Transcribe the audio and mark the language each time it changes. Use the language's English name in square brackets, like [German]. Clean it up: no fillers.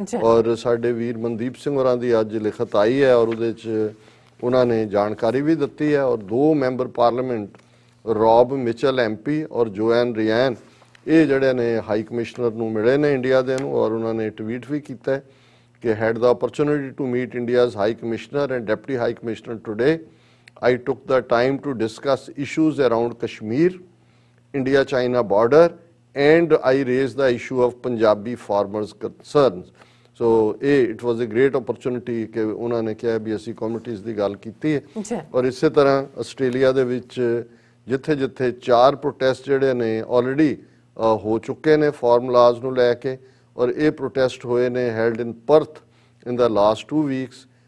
[Punjabi] ਔਰ ਸਾਡੇ ਵੀਰ ਮਨਦੀਪ ਸਿੰਘ ਹੋਰਾਂ ਦੀ ਅੱਜ ਲਿਖਤ ਆਈ ਹੈ ਔਰ ਉਹਦੇ 'ਚ ਉਹਨਾਂ ਨੇ ਜਾਣਕਾਰੀ ਵੀ ਦਿੱਤੀ ਹੈ। ਔਰ 2 ਮੈਂਬਰ ਪਾਰਲੀਮੈਂਟ ਰੌਬ ਮਿਚਲ ਐਮਪੀ ਔਰ ਜੋਐਨ ਰਿਆਨ ਇਹ ਜਿਹੜੇ ਨੇ ਹਾਈ ਕਮਿਸ਼ਨਰ ਨੂੰ ਮਿਲੇ ਨੇ ਇੰਡੀਆ ਦੇ ਨੂੰ, ਔਰ ਉਹਨਾਂ ਨੇ ਟਵੀਟ ਵੀ ਕੀਤਾ ਕਿ [English] Had the opportunity to meet India's high commissioner and deputy high commissioner today. I took the time to discuss issues around Kashmir, India-China border, and I raised the issue of Punjabi farmers' concerns. So it was a great opportunity [Punjabi] ਕਿ ਉਹਨਾਂ ਨੇ ਕਿਹਾ ਵੀ ਅਸੀਂ communities ਦੀ ਗੱਲ ਕੀਤੀ ਹੈ। ਔਰ ਇਸੇ ਤਰ੍ਹਾਂ ਆਸਟ੍ਰੇਲੀਆ ਦੇ ਵਿੱਚ ਜਿੱਥੇ ਜਿੱਥੇ 4 ਪ੍ਰੋਟੈਸਟ ਜਿਹੜੇ ਨੇ ਆਲਰੇਡੀ ਹੋ ਚੁੱਕੇ ਨੇ ਫਾਰਮੂਲਾਜ਼ ਨੂੰ ਲੈ ਕੇ, ਔਰ ਇਹ ਪ੍ਰੋਟੈਸਟ ਹੋਏ ਨੇ [English] Held in Perth in the last 2 weeks.